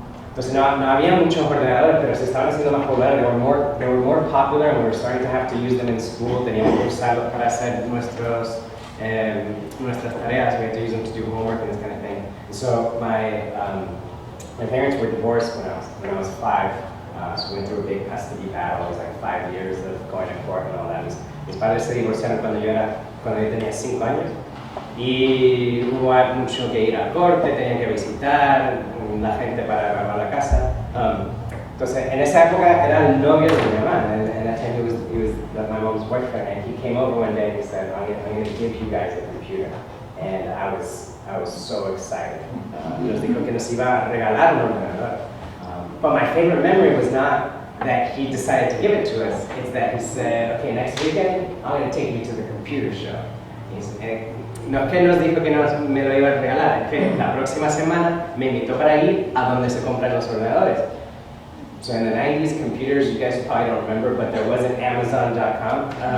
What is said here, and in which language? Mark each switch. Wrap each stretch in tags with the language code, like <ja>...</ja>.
<es>Entonces no había muchos ordenadores, pero se estaban haciendo más populares.</es> <en>They were more popular, and we were starting to have to use them in school.</en> <es>Teníamos que usarlos para hacer nuestras tareas.</es> <en>We had to use them to do homework and this kind of thing. And so my parents were divorced when I was 5. So we went through a big custody battle. It was like 5 years of going to court and all that.</en> <es>Mis padres se divorciaron cuando yo tenía 5 años. Y hubo mucho que ir a corte, tenían que visitar la gente para grabar la casa. Entonces, en esa época era el novio de mi mamá,</es> <en>and that time he was my mom's boyfriend, and he came over one day and he said, I'm going to give you guys a computer. And I was so excited.</en> <es>Nos dijo que nos iba a regalar un ordenador.</es> <en>But my favorite memory was not that he decided to give it to us, it's that he said, okay, next weekend, I'm going to take you to the computer show.</en> <es>No es que nos dijo que me lo iba a regalar, es que la próxima semana me invitó para ir a donde se compran los ordenadores.</es> <en>So in the 90s, computers, you guys probably don't remember, but there wasn't Amazon.com.</en>